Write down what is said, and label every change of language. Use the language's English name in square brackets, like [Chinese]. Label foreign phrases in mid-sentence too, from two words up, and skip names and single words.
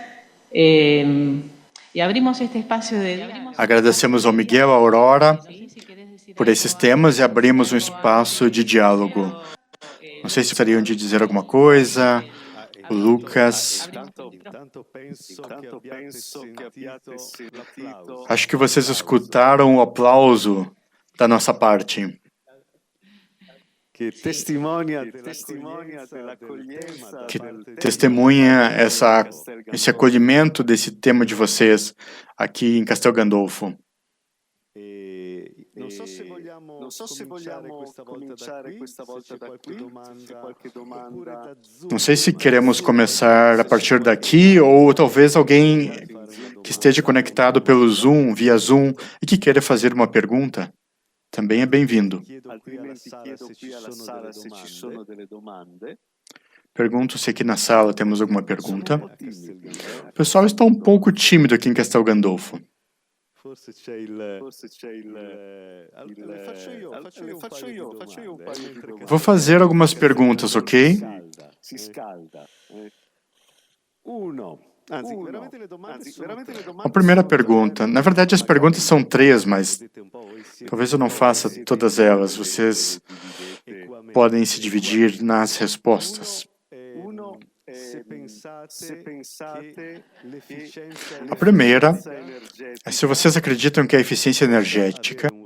[Spanish] y abrimos este espacio de diálogo. [Portuguese] Agradecemos ao Miguel, à Aurora, por esses temas e abrimos um espaço de diálogo. Não sei se gostariam de dizer alguma coisa. O Lucas. Acho que vocês escutaram o aplauso da nossa parte. Que testemunha esse acolhimento desse tema de vocês aqui em Castel Gandolfo. [Italian] Non so se vogliamo cominciare questa volta da qui, se c'è qualche domanda. [Portuguese] Não sei se queremos começar a partir daqui ou talvez alguém que esteja conectado pelo Zoom, via Zoom, e que queira fazer uma pergunta, também é bem-vindo. Pergunto se aqui na sala temos alguma pergunta. O pessoal está um pouco tímido aqui em Castel Gandolfo. [Italian] Forse c'è il... Faccio io un paio di domande. [Portuguese] Vou fazer algumas perguntas, ok? [Italian] Si scalda. Anzi, veramente le domande [Portuguese] A primeira pergunta. Na verdade, as perguntas são 3, mas talvez eu não faça todas elas. Vocês podem se dividir nas respostas. A primeira é se vocês acreditam que a eficiência energética